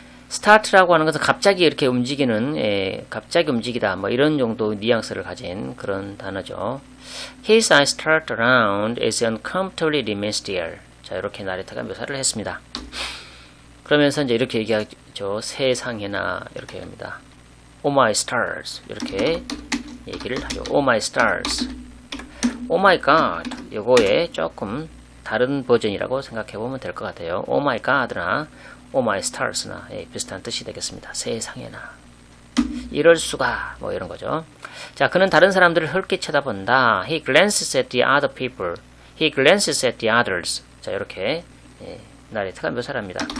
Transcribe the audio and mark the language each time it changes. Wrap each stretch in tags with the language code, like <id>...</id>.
<ko>start라고 하는 것은 갑자기 이렇게 움직이는, 갑자기 움직이다, 뭐 이런 정도 뉘앙스를 가진 그런 단어죠.</ko> <en>His eyes start around as he uncomfortably remains still.</en> <ko>자, 이렇게 나레이터가 묘사를 했습니다. 그러면서 이제 이렇게 얘기하죠. 세상에나 이렇게 합니다.</ko> <en>Oh my stars</en> <ko>이렇게 얘기를 하죠.</ko> <en>Oh my stars. Oh my god.</en> <ko>요거에 조금 다른 버전이라고 생각해 보면 될 것 같아요. Oh my god나 Oh my stars나 비슷한 뜻이 되겠습니다. 세상에나. 이럴 수가 뭐 이런 거죠. 자, 그는 다른 사람들을 헐게 쳐다본다.</ko> <en>He glances at the other people. He glances at the others.</en> <ko>자, 이렇게 나레이터가 묘사를 합니다.</ko>